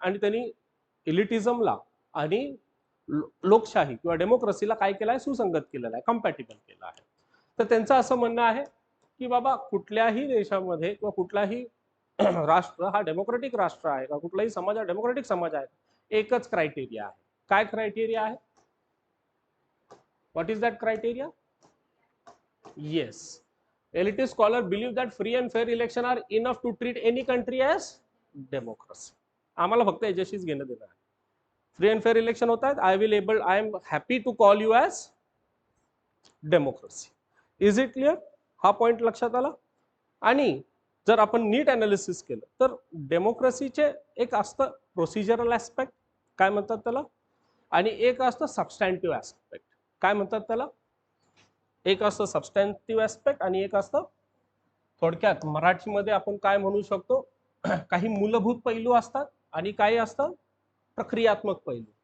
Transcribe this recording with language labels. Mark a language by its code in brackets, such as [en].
[mr] आणि त्यांनी इलिटिझमला आणि लोकशाही किंवा डेमोक्रेसीला काय केलं आहे, सुसंगत केलेलं आहे, कम्पॅटिबल केलं आहे. तर त्यांचं असं म्हणणं आहे की बाबा कुठल्याही देशामध्ये किंवा कुठलाही राष्ट्र हा डेमोक्रेटिक राष्ट्र आहे का, कुठलाही समाज हा डेमोक्रेटिक समाज आहे, एकच क्रायटेरिया आहे. काय क्रायटेरिया आहे? [en] What is that criteria? Yes, elitist scholar believe that free and fair election are enough to treat any country as democracy. [mr] आम्हाला फक्त याच्याशीच घेणं देणं आहे. [en] Free and fair election होत आहेत, I am happy to call you as democracy. Is it clear? [mr] हा point लक्षात आला. आणि जर आपण नीट अनालिसिस केलं तर डेमोक्रेसीचे एक असतं प्रोसिजरल ऍस्पेक्ट, काय म्हणतात त्याला, आणि एक असतं सबस्टॅन्टिव्ह ऍस्पेक्ट, काय म्हणतात त्याला, एक असतं सबस्टॅन्टिव्ह ऍस्पेक्ट आणि एक असतं, थोडक्यात मराठीमध्ये आपण काय म्हणू शकतो, काही मूलभूत पैलू असतात आणि काही असतं प्रक्रियात्मक पैलू.